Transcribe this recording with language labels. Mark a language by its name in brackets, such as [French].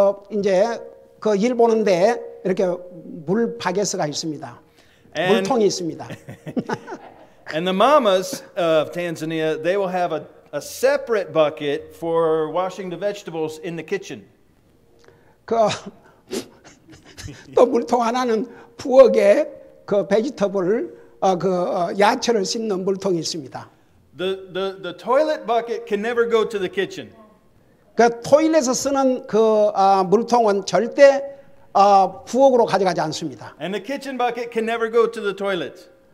[Korean] 이제 그 일 보는데 이렇게 물 바게스가 있습니다. 물통이 있습니다. [English] And the mamas of Tanzania, they will have a separate bucket for washing the vegetables in the kitchen. [Korean] 또 물통 하나는 부엌에 그 베지터블 야채를 씻는 물통이 있습니다. [English] The toilet bucket can never go to the kitchen. [Korean] 그 토일렛에서 쓰는 그 물통은 절대 부엌으로 가져가지 않습니다. [English] And the kitchen bucket can never go to the toilet.